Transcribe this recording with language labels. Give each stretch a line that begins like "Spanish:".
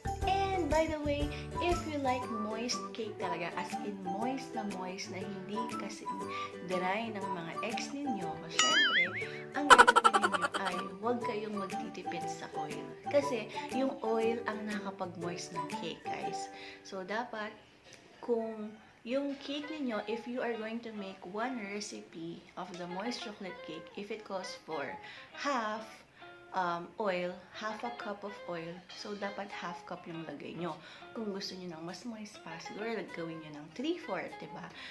Filipino: And by the way,
English: if you like moist cake
Filipino: talaga, as in moist na hindi kasi dry ng mga ex ninyo, syempre, ang gagawin ninyo ay huwag kayong magtitipid sa oil. Kasi yung oil ang nakakapag-moist ng cake, guys.
English: So, dapat kung yung cake ninyo, if you are going to make one recipe of the moist chocolate cake, if it calls for half oil, half a cup of oil,
Filipino: so dapat half cup yung lagay nyo. Kung gusto nyo ng mas moist pa, siguro gawin nyo ng 3/4, diba?